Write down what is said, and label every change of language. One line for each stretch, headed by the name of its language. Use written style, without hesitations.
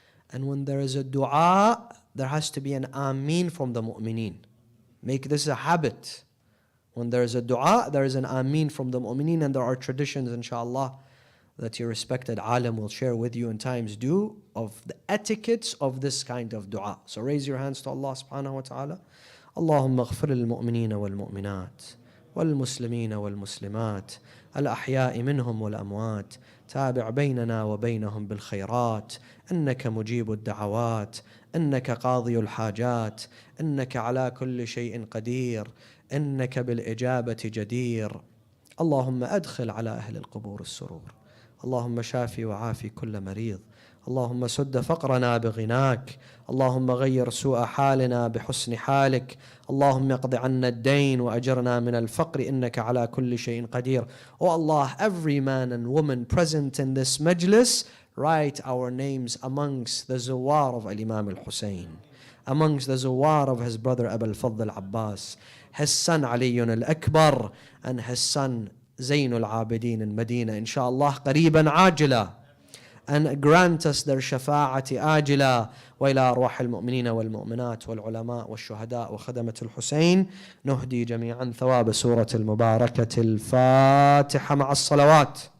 English: And when there is a dua, there has to be an ameen from the mu'mineen. Make this a habit. When there is a dua, there is an ameen from the mu'mineen, and there are traditions, inshallah, that your respected alim will share with you in times due of the etiquettes of this kind of dua. So raise your hands to Allah subhanahu wa ta'ala.
Arabic: اللهم اغفر للمؤمنين والمؤمنات والمسلمين والمسلمات الأحياء منهم والأموات تابع بيننا وبينهم بالخيرات إنك مجيب الدعوات إنك قاضي الحاجات إنك على كل شيء قدير إنك بالإجابة جدير. اللهم أدخل على أهل القبور السرور. اللهم شافي وعافي كل مريض. اللهم سد فقرنا بغناك. اللهم غير سوء حالنا بحسن حالك. اللهم اقض عنا الدين وأجرنا من الفقر إنك على كل شيء قدير.
English: Oh Allah, every man and woman present in this majlis, write our names amongst the Zawar of Imam Al-Hussein, amongst the Zawar of his brother Abul Fathl Al-Abbas, his son Ali Al-Akbar, and his son Zain Al-Abidin in Medina, inshallah,
Arabic: قريبا عاجلا.
English: And grant us their
Arabic: شفاعة آجلة وإلى أرواح المؤمنين والمؤمنات والعلماء والشهداء وخدمة الحسين نهدي جميعا ثواب سورة المباركة الفاتحة مع الصلوات.